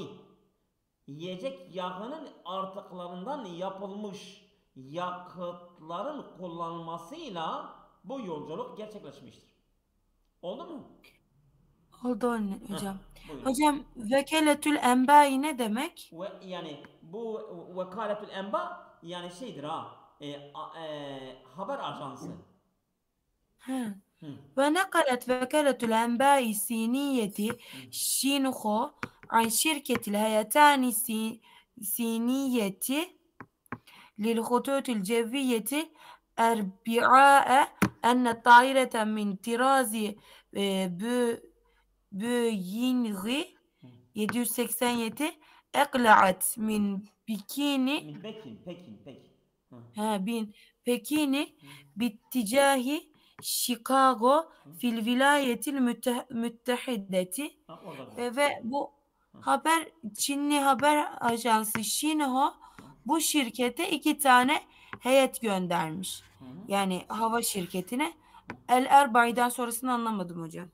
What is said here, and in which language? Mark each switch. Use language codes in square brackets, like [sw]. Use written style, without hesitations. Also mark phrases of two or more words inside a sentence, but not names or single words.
[tr] Yiyecek yağının artıklarından yapılmış yakıtların kullanılmasıyla bu yolculuk gerçekleşmiştir. Oldu mu? oldu hocam. Buyurun. Hocam [ar] وكالة الأنباء [tr] ne demek? Yani bu [ar] وكالة الأنباء [tr] yani şeydir haber ajansı. [ar] ونقلت وكالة الأنباء الصينية شينخو عن شركة الهيتان الصينية للخطوط الجوية أربعاء أن الطائرة من طراز بوينغ 787 أقلعت من بكين [tr] Pekin. [ar] باتجاه Chicago في الولايات المتحدة. [tr] Orada güzel. Ve bu Çinli haber ajansı Xinhua bu şirkete 2 tane heyet göndermiş. Yani hava şirketine. El Erbay'dan sonrasını anlamadım hocam.